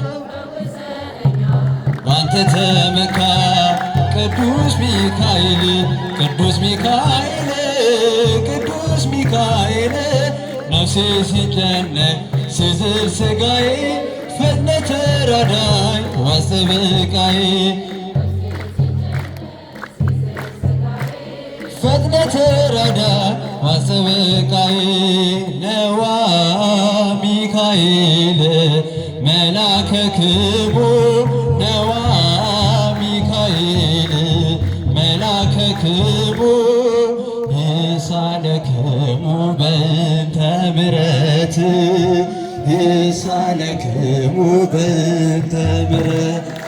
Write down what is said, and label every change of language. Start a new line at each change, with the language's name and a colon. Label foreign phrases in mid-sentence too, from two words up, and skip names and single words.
Amharic: ባንተ ተመካው ቅዱስ ሚካኤል ቅዱስ ሚካኤል ቅዱስ ሚካኤል ነፍሴ ሲጨነቅ ሲዝል ሥጋዬ ፈጥነህ ተራዳኝ ባሰበቃዬ ፈጥነህ ተራዳኝ ባሰበቃዬ
Geez: ነዋ ሚካኤል መላከ ክቡር ነዋ ሚካኤል መላከ ክቡር ይሳለክሙ በእንተ ምሕረት ይሳለክሙ በእንተ ምሕረት